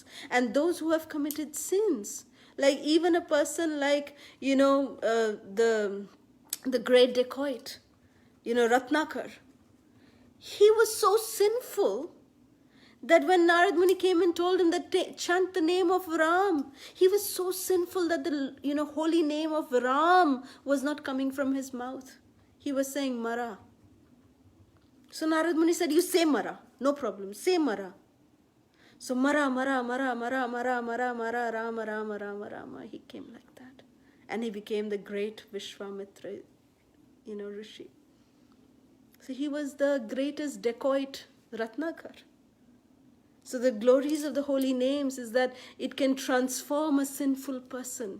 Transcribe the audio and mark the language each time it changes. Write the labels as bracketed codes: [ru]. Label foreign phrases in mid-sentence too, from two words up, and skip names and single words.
[en] And those who have committed sins, like even a person like, the great dacoit, Ratnakar, he was so sinful that when Narada Muni came and told him that chant the name of Ram, he was so sinful that the holy name of Ram was not coming from his mouth. He was saying Mara. So Narada Muni said, you say Mara, no problem, say Mara. So Mara, Mara, Mara, Mara, Mara, Mara, Mara, Rama, Rama, Rama, Rama. He came like that. And he became the great Vishwamitra, Rishi. So he was the greatest dacoit Ratnakar. So the glories of the holy names is that it can transform a sinful person.